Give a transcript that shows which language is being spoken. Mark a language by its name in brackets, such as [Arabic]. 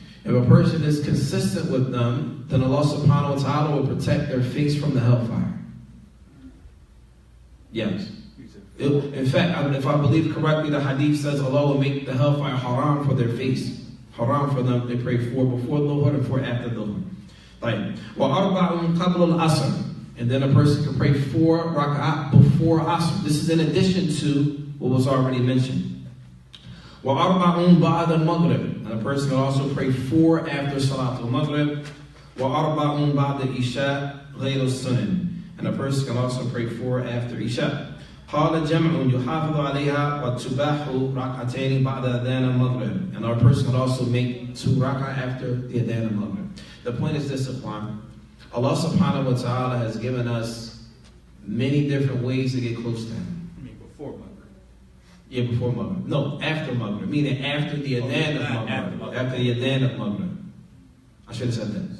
[English] If a person is consistent with them, then Allah subhanahu wa ta'ala will protect their face from the hellfire. Yes. In fact, if I believe correctly, the hadith says Allah will make the hellfire haram for their face. Haram for them. They pray 4 before dhuhr and 4 after dhuhr. [Arabic] Like, وَأَرْبَعٌ قَبْلَ الْعَصْرِ. [English] And then a person can pray 4 raka'at before asr. This is in addition to what was already mentioned. [Arabic] وَأَرْبَعٌ بَعْدَ الْمَغْرِبِ. [English] And a person can also pray 4 after Salat al-Maghrib. [Arabic] وَأَرْبَعٌ بَعْدَ الْإِشَاءِ غَيْرُ السُّنَنِ. [English] And a person can also pray 4 after Isha. [Arabic] قال جمع يحافظ عليها وتباح ركعتين بعد أذان المغرب. [English] And our person can also make 2 rak'ah after the adhan al-Maghrib. The point is this, Ikhwan. Allah subhanahu wa ta'ala has given us many different ways to get close to Him. I mean, before Maghrib. Yeah, before Maghrib. No, after Maghrib. Meaning after the adhan of Maghrib. After the adhan of Maghrib. I should have said that.